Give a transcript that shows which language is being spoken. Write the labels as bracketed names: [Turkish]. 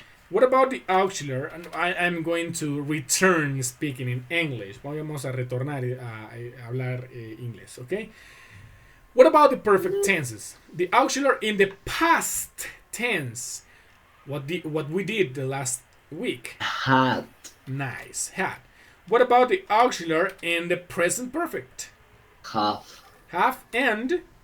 [English] What about the auxiliar? I'm going to return speaking in English. [Spanish] Vamos a retornar a hablar inglés, ¿ok? [English] What about the perfect tenses? The auxiliar in the past tense. What we did the last week. Hat. Nice. Had. What about the auxiliar in the present perfect? Have. Have and